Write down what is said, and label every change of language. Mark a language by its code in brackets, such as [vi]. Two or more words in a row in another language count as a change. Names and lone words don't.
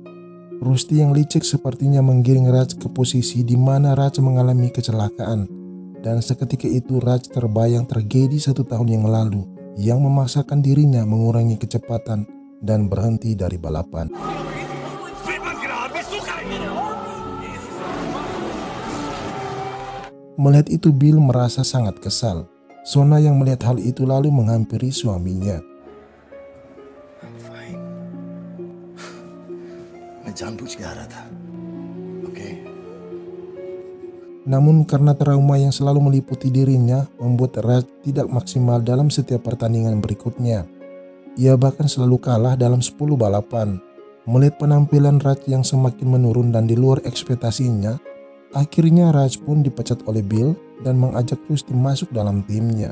[id] Rusty yang licik sepertinya menggiring Raj ke posisi di mana Raj mengalami kecelakaan, dan seketika itu Raj terbayang tragedi 1 tahun yang lalu yang memaksakan dirinya mengurangi kecepatan dan berhenti dari balapan. Melihat itu Bill merasa sangat kesal. Sona yang melihat hal itu lalu menghampiri suaminya. [en] I'm fine. [hi] मैं जानबूझ के आ रहा था. Okay. [id] Namun karena trauma yang selalu meliputi dirinya membuat Raj tidak maksimal dalam setiap pertandingan berikutnya. Ia bahkan selalu kalah dalam 10 balapan. Melihat penampilan Raj yang semakin menurun dan di luar ekspektasinya, akhirnya Raj pun dipecat oleh Bill dan mengajak Rusty masuk dalam timnya.